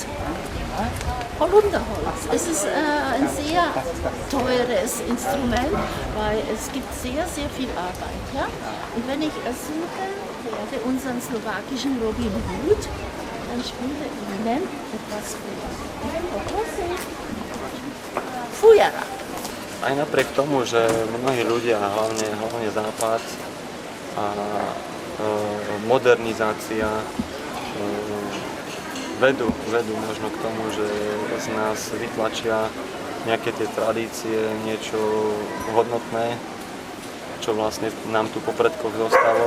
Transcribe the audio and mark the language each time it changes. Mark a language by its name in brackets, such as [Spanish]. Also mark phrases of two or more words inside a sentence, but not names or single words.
[German] Holunderholz. Es ist ein sehr teures Instrument, weil es gibt sehr, sehr viel Arbeit. Ja? Und wenn ich suche, werde unseren slowakischen Robin Hood, dann spiele ich Ihnen etwas vor. Fujara. [Slovak] Aj napriek tomu, že mnohí ľudia, hlavne Západ a modernizácia vedú možno k tomu, že z nás vytlačia nejaké tie tradície, niečo hodnotné, čo vlastne nám tu po predkoch zostalo.